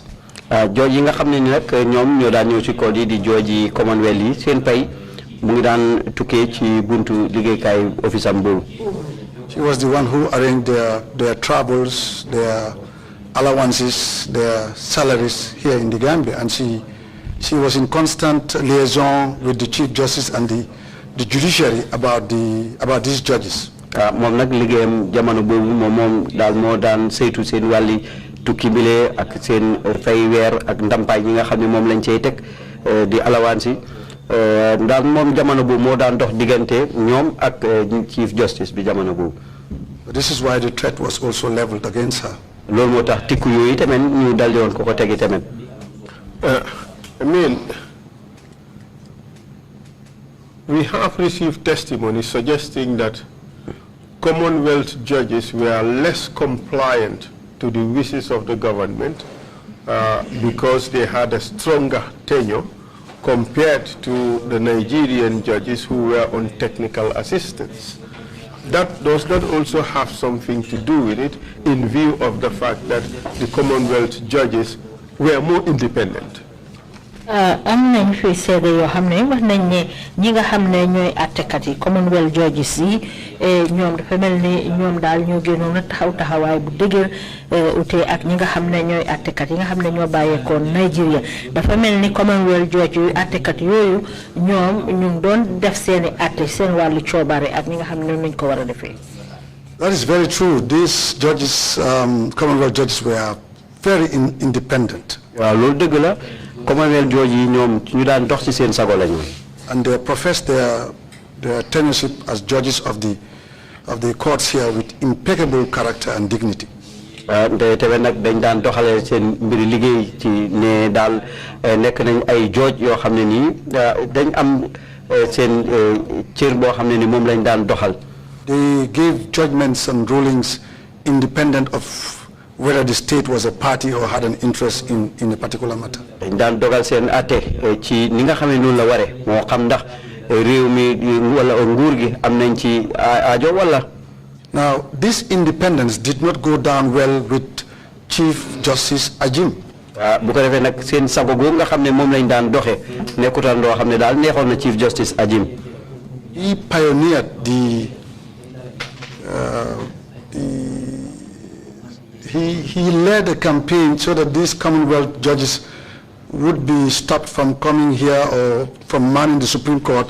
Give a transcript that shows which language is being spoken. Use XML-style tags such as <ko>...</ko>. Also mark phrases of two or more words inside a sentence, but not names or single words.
<wo>Judge yi nga xam ne ni nag ñoom ñoo daan ñëw ci code yi di judge yi Commonwealth yi seen pay mu ngi daan tukkee ci buntu liggéeykaay office am boobu.</wo> <en>She was the one who arranged their travels, their allowances, their salaries here in the Gambia, and she was in constant liaison with the Chief Justice and the judiciary about these judges.</en> <wo>Moom nag liggéeyam jamono boobu moom daal moo daan saytu seen wàlli tukki bile ak seen fay weer ak ndampaay yi nga xam ne moom lañ cey teg di alawansi daal moom jamono boobu moo daan dox diggante ñoom ak Chief Justice bi jamono boobu.</wo> <en>This is why the threat was also leveled against her.</en> <wo>Loolu moo tax tikku yooyu tamit ñu daldi woon ko ko tegi tamit.</wo> <en>I mean, we have received testimony suggesting that Commonwealth judges were less compliant to the wishes of the government because they had a stronger tenure compared to the Nigerian judges who were on technical assistance. That does not also have something to do with it in view of the fact that the Commonwealth judges were more independent.</en> <wo>Am nañ fi seede yoo xam ne wax nañ ne ñi nga xam ne ñooy àttekat yi Commonwealth judges yi ñoom dafa mel ni ñoom daal ñoo génnoon a taxawaay bu dëgër ute ak ñi nga xam ne ñooy àttekat yi nga xam ne ñoo bàyyeekoon Nigeria dafa mel ni Commonwealth judge yu àttekat yooyu ñoom ñu ngi doon def seeni àtte seen wàllu coobare ak ñi nga xam ne nañ ko war a defee.</wo> <en>That is very true. These judges, Commonwealth judges, were very independent.</en> <wo>Waaw loolu dëgg la. Commonwealth judge yi ñoom ñu daan dox ci seen sago lañu.</wo> <en>And they professed their tenureship as judges of the courts here with impeccable character and dignity.</en> <wo>Te tamit nag dañ daan doxale seen mbiri liggéey ci ne daal nekk nañ ay judge yoo xam ne nii dañ am seen cër boo xam ne ni moom lañ daan doxal.</wo> <en>They gave judgments and rulings independent of whether the state was a party or had an interest in a particular matter.</en> <wo>Dañ dogal seen atte ci ni nga xam ne noonu la ware moo xam ndax réew mi wala nguur gi am nañ ci aajo wala.</wo> <en>Now this independence did not go down well with Chief Justice Ajim.</en> <wo>Bu ko defee nag seen sago googu nga xam ne moom lañ daan doxe nekkutaan loo xam ne daal neexoon na Chief Justice Ajim.</wo> <en>He pioneered He led a campaign so that these Commonwealth judges would be stopped from coming here or from manning the Supreme Court.</en>